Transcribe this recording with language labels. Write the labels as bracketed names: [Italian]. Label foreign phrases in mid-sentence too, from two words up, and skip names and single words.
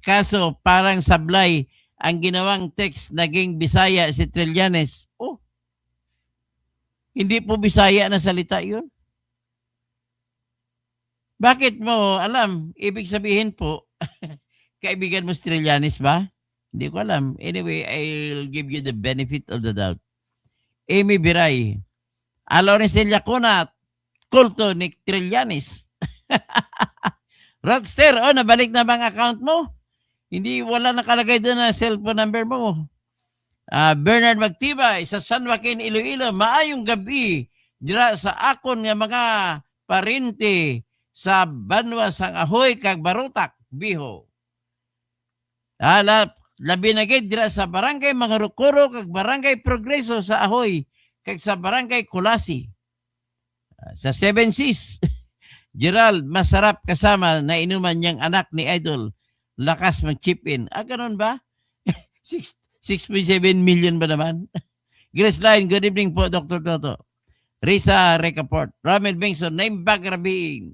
[Filipino] Kaso parang sablay ang ginawang text, naging Bisaya si Trillanes. Oh, hindi po Bisaya na salita yun. Bakit mo alam? Ibig sabihin po, kaibigan mo si Trillanes ba? Hindi ko alam. [English] Anyway, I'll give you the benefit of the doubt. [Filipino] Amy Biray, Lawrence Lacuna, kulto ni Trillanes. Rodster, nabalik na bang account mo? Hindi, wala nakalagay doon na [English] cellphone number [Filipino] mo. [Hiligaynon] Bernard Magtibay, sa San Joaquin, Iloilo, maayong gabi. Dira sa akon nga mga parente sa Banwa sang Ahoy kag Barutak. Biho. Labi na gid dira sa barangay Mangarukuro kag barangay Progreso sa Ahoy kag sa barangay Kulasi. Sa Seven Seas, [Filipino] Gerald, masarap kasama na inuman niyang anak ni Idol. Lakas mag- [English] chip in. [Filipino] Ganun ba? 6.7 million ba naman? [English] Grace Line, good evening po, Dr. Toto. [Iloko] Risa Recaport, Ramel Bengson, naimbag rabing.